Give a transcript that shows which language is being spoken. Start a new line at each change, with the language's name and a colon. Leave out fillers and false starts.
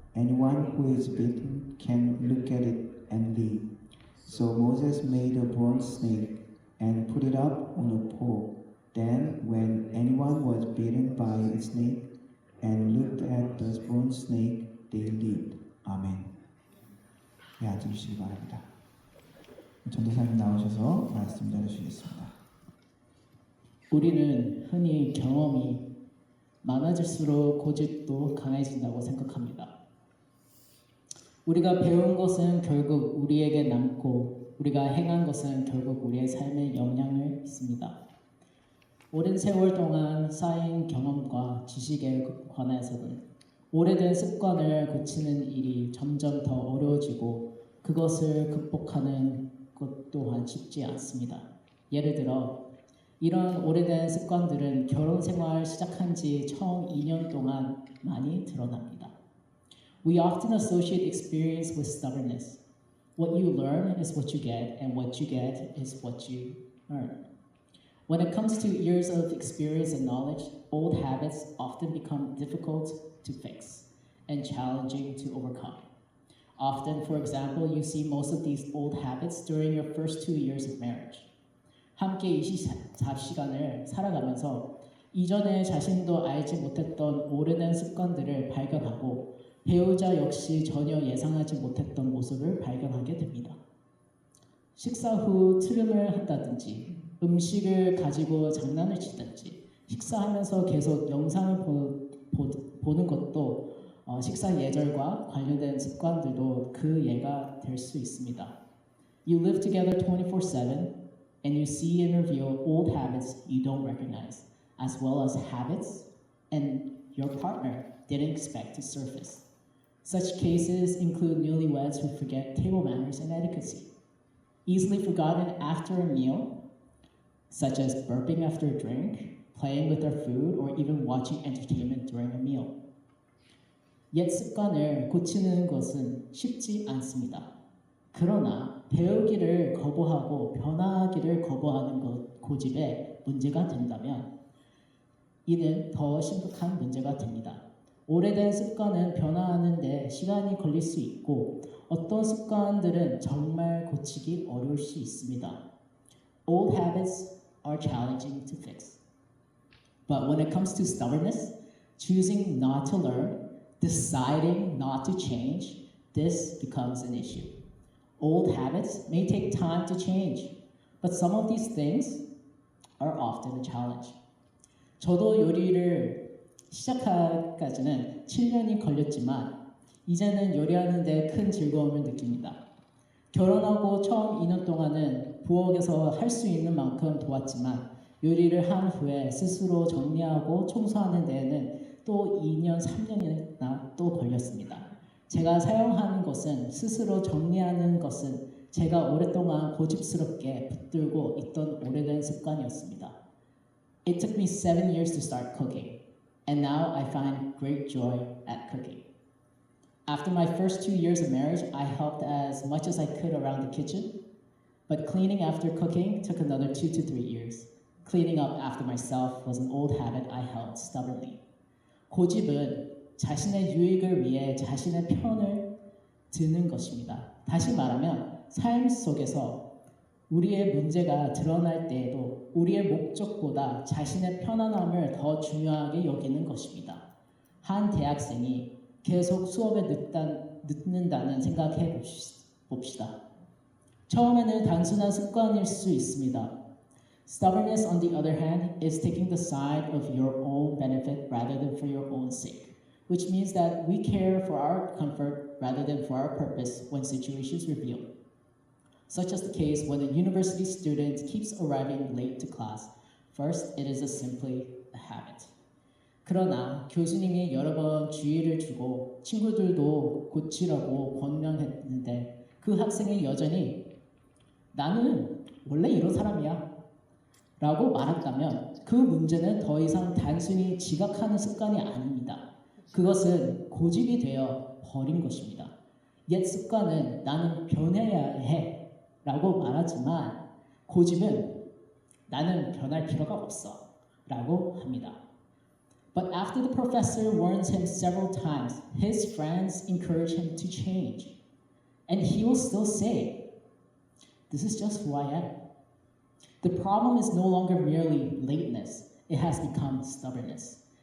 English: Anyone who is bitten can look at it and live." So Moses made a bronze snake and put it up on a pole. Then, when anyone was bitten by a snake and looked at the bronze snake, they lived.
Korean: 아멘. 네, 앉아주시기 바랍니다. 전도사님 나오셔서 말씀 전해주시겠습니다. 우리는 흔히 경험이 많아질수록 고집도 강해진다고 생각합니다. 우리가 배운 것은 결국 우리에게 남고 우리가 행한 것은 결국 우리의 삶에 영향을 미칩니다. 오랜 세월 동안 쌓인 경험과 지식에 관해서는 오래된 습관을 고치는 일이 점점 더 어려워지고 그것을 극복하는 것 또한 쉽지 않습니다. 예를 들어 이런 오래된 습관들은 결혼 생활 시작한 지 처음 2년 동안 많이 드러납니다.
English: We often associate experience with stubbornness. What you learn is what you get, and what you get is what you earn. When it comes to years of experience and knowledge, old habits often become difficult to fix and challenging to overcome. Often, for example, you see most of these old habits during your first 2 years of marriage.
Korean: 함께 24시간을 살아가면서 이전에 자신도 알지 못했던 오래된 습관들을 발견하고 배우자 역시 전혀 예상하지 못했던 모습을 발견하게 됩니다. 식사 후 트림을 한다든지 음식을 가지고 장난을 치든지 식사하면서 계속 영상을 보는 것도 식사 예절과 관련된 습관들도 그 예가 될 수 있습니다.
English: You live together 24/7 and you see and reveal old habits you don't recognize, as well as habits and your partner didn't expect to surface. Such cases include newlyweds who forget table manners and etiquette, easily forgotten after a meal, such as burping after a drink, playing with their food, or even watching entertainment during a meal.
Korean: 옛 습관을 고치는 것은 쉽지 않습니다. 그러나 배우기를 거부하고 변화하기를 거부하는 고집에 문제가 된다면 이는 더 심각한 문제가 됩니다. 오래된 습관은 변화하는 데 시간이 걸릴 수 있고 어떤 습관들은 정말 고치기 어려울 수 있습니다.
English: Old habits are challenging to fix. But when it comes to stubbornness, choosing not to learn, deciding not to change, this becomes an issue. Old habits may take time to change, but some of these things are often a challenge.
Korean: 저도 요리를 시작하기까지는 7년이 걸렸지만 이제는 요리하는 데 큰 즐거움을 느낍니다. 결혼하고 처음 2년 동안은 부엌에서 할 수 있는 만큼 도왔지만 요리를 한 후에 스스로 정리하고 청소하는 데에는 또 2년, 3년이나 또 걸렸습니다. 제가 사용하는 것은 스스로 정리하는 것은 제가 오랫동안 고집스럽게 붙들고 있던 오래된 습관이었습니다.
English: It took me 7 years to start cooking, and now I find great joy at cooking. After my first 2 years of marriage, I helped as much as I could around the kitchen, but cleaning after cooking took another 2 to 3 years. Cleaning up after myself was an old habit I held stubbornly.
Korean: 고집은 자신의 유익을 위해 자신의 편을 드는 것입니다. 다시 말하면 삶 속에서 우리의 문제가 드러날 때에도 우리의 목적보다 자신의 편안함을 더 중요하게 여기는 것입니다. 한 대학생이 계속 수업에 늦는다는 생각해 봅시다. 처음에는 단순한 습관일 수 있습니다.
English: Stubbornness, on the other hand, is taking the side of your own benefit rather than for your own sake, which means that we care for our comfort rather than for our purpose when situations reveal. Such as the case when a university student keeps arriving late to class. First, it is simply a habit.
Korean: 그러나 교수님이 여러 번 주의를 주고 친구들도 고치라고 권면했는데 그 학생이 여전히 나는 원래 이런 사람이야. 라고 말한다면 그 문제는 더 이상 단순히 지각하는 습관이 아닙니다. 그것은 고집이 되어 버린 것입니다. 옛 습관은 나는 변해야 해 라고 말하지만 고집은 나는 변할 필요가 없어 라고 합니다.
English: But after the professor warns him several times, his friends encourage him to change. And he will still say, this is just who I am. The problem is no longer merely lateness, it has become stubbornness.